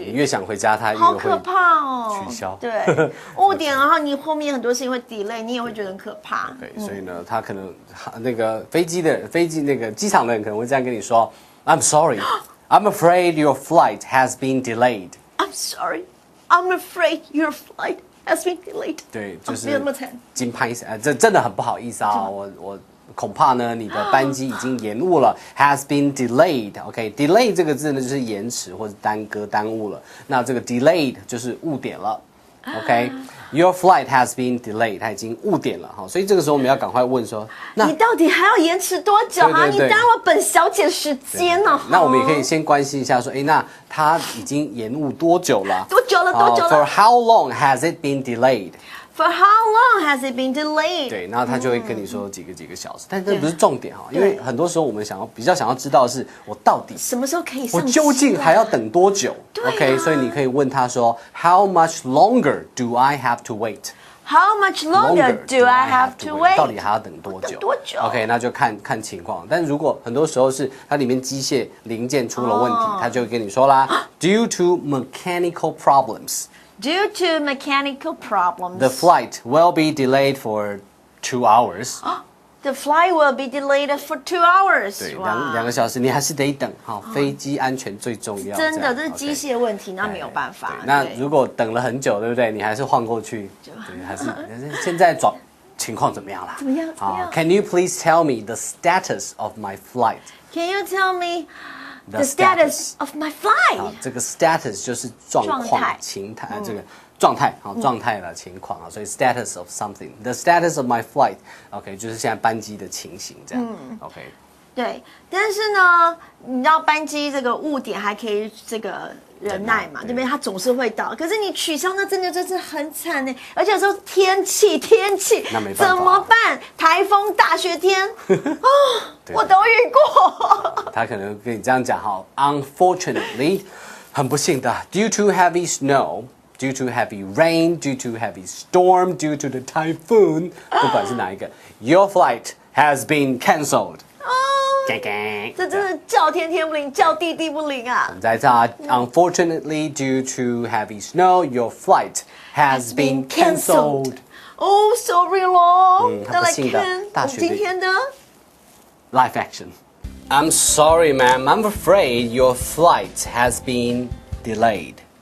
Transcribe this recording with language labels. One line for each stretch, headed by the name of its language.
Chinese: 你越想回家，它越好可怕哦！取消。对，误点，然后你后面很多事情会 delay， 你也会觉得很可怕。对，所以呢，他可能那个飞机那个机场的人可能会这样跟你说 ：
English: “I'm sorry, I'm afraid your flight has been delayed. I'm sorry, I'm afraid your flight has been delayed.”
Chinese: 对，就是没有那么惨。金拍这真的很不好意思啊，我恐怕呢你的班机已经延误了，
English: has been delayed。
Chinese: OK，delay 这个字呢就是延迟或者耽搁、耽误了。那这个 delayed 就是误点了。OK，
English: your flight has been delayed，
Chinese: 它已经误点了哈，所以这个时候我们要赶快问说，你到底还要延迟多久啊？你耽误本小姐时间呢？那我们也可以先关心一下说，那它已经延误多久了？多久了
English: ？For how long has it been delayed？For how long has it been delayed？
Chinese: 对，然后他就会跟你说几个小时，但这不是重点哈，因为很多时候我们比较想要知道的是我到底什么时候可以上机，我究竟还要等多久？OK， 所以你可以问他说 ，
English: How much longer do I have to wait？How much longer do I have to wait？
Chinese: 到底还要等多久？多久？OK， 那就看情况。但如果很多时候是它里面机械零件出了问题，他就会跟你说啦，
English: Due to mechanical problems。Due to mechanical problems, the flight will be delayed for 2 hours. The flight will be delayed for 2 hours.
Chinese: 对，两个小时，你还是得等。好，飞机安全最重要。真的，这是机械问题，那没有办法。那如果等了很久，对不对？你还是晃过去，对，还是现在情况怎么样啦？怎么样
English: ？Can you please tell me the status of my flight? Can you tell me the status of my flight？
Chinese: 这个 status 就是状况、情态，这个状态，状态的情况啊，所以
English: status of something，the status of my flight，
Chinese: OK， 就是现在班机的情形这样，OK。对，但是呢，你知道班机这个误点还可以这个忍耐嘛，对不对？它总是会到，可是你取消那真的就是很惨呢，而且有时候天气，那没办法怎么办？台风、大雪天，我都遇过。
English: 他可能跟你这样讲哈 ，Unfortunately，
Chinese: 很不幸的
English: ，due to heavy snow。Due to heavy rain, due to heavy storm, due to the typhoon，
Chinese: 不管是哪一个
English: ，your flight has been cancelled。
Chinese: 这真的叫天天不灵，叫地地不灵啊！我们再唱啊
English: ，Unfortunately, due to heavy snow, your flight has been cancelled。
Chinese: 哦 ，sorry 咯。再来看大学今天的
English: live action。I'm sorry, ma'am. I'm afraid your flight has been delayed.